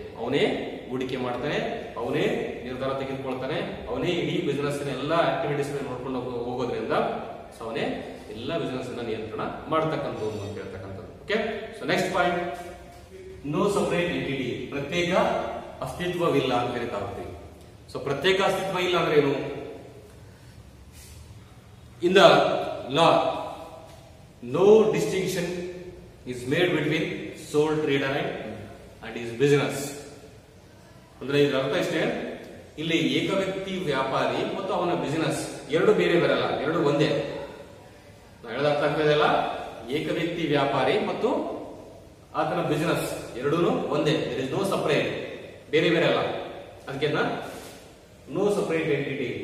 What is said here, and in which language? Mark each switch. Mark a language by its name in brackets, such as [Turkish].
[Kannada] ಅವನೇ ಹೂಡಿಕೆ ಮಾಡ್ತಾನೆ, ಅವನೇ ನಿರ್ಧಾರ ತೆಗೆದುಕೊಳ್ತಾನೆ, ಅವನೇ ಇಡೀ ಬಿಸಿನೆಸ್ ಎಲ್ಲಾ ಆಕ್ಟಿವಿಟೀಸ್ ನೋಡ್ಕೊಂಡು ಹೋಗೋದ್ರಿಂದ ಸೊ ಅವನೇ ಎಲ್ಲ ಬಿಸಿನೆಸ್ ನಿಯಂತ್ರಣ ಮಾಡತಕ್ಕಂಥದ್ದು ಅಂತ ಹೇಳ್ತಕ್ಕಂಥದ್ದು. Okay, so next point, [English] no separate entity, [Kannada] ಪ್ರತ್ಯೇಕ ಅಸ್ತಿತ್ವವಿಲ್ಲ ಅಂತ ಕರೀತಾ ಹೋಗ್ತೀವಿ. ಸೊ ಪ್ರತ್ಯೇಕ ಅಸ್ತಿತ್ವ ಇಲ್ಲ ಅಂದ್ರೆ ಏನು, [English] In the law, no distinction is made between sole trader and his business. [Kannada] ಅಂದ್ರೆ ಇದರ ಅರ್ಥ ಇಷ್ಟೇ, ಇಲ್ಲಿ ಏಕ ವ್ಯಕ್ತಿ ವ್ಯಾಪಾರಿ ಮತ್ತು ಅವನ ಬಿಸಿನೆಸ್ ಎರಡು ಬೇರೆ ಬರಲ್ಲ, ಎರಡು ಒಂದೇ. ನಾವು ಹೇಳೋದು ಅರ್ಥ ಆಗ್ತದಲ್ಲ, ಏಕ ವ್ಯಕ್ತಿ ವ್ಯಾಪಾರಿ ಮತ್ತು ಆತನ ಬಿಸಿನೆಸ್ ಎರಡೂ ಒಂದೇ. [English] there is no separate, [Kannada] ಬೇರೆ ಬೇರೆ ಅಲ್ಲ. ಅದಕ್ಕೆ [English] No separate entity.